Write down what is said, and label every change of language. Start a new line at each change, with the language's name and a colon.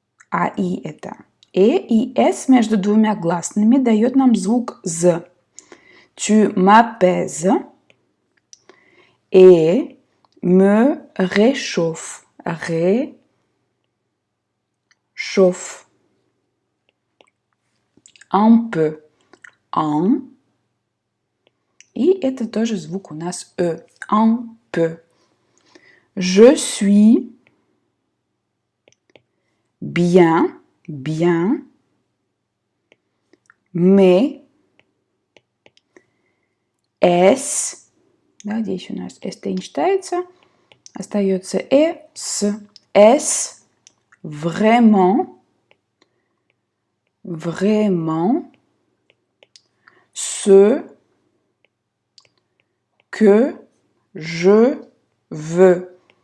Russian: АИ это и С между двумя гласными дает нам звук З.
French: Tu m'apaises et me réchauffe. Réchauffe. Un peu. En.
Russian: И это тоже звук у нас
French: un peu. Je suis bien, bien, mais est-ce,
Russian: да, здесь у нас «с» не читается, остается «с».
French: Est-ce vraiment, vraiment ce que je veux?